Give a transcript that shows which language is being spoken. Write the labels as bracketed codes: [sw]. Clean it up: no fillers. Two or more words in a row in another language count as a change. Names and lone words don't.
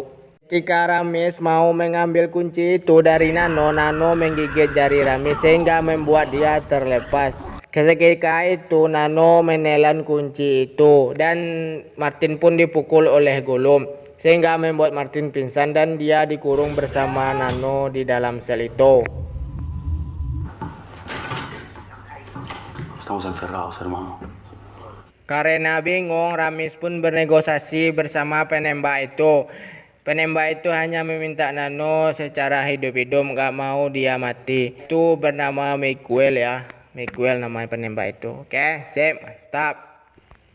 [id] Ketika Ramis mau mengambil kunci itu dari Nano, Nano menggigit jari Ramis sehingga membuat dia terlepas. Ketika itu Nano menelan kunci itu dan Martin pun dipukul oleh Gollum sehingga membuat Martin pingsan dan dia dikurung bersama Nano di dalam sel itu. [es] Estamos encerrados, hermano. [id] Karena bingung, Ramis pun bernegosiasi bersama penembak itu. Penembak itu hanya meminta Nano secara hidup-hidup, gak mau dia mati. Itu bernama Miguel ya. Miguel namanya penembak itu. Oke, sip, mantap.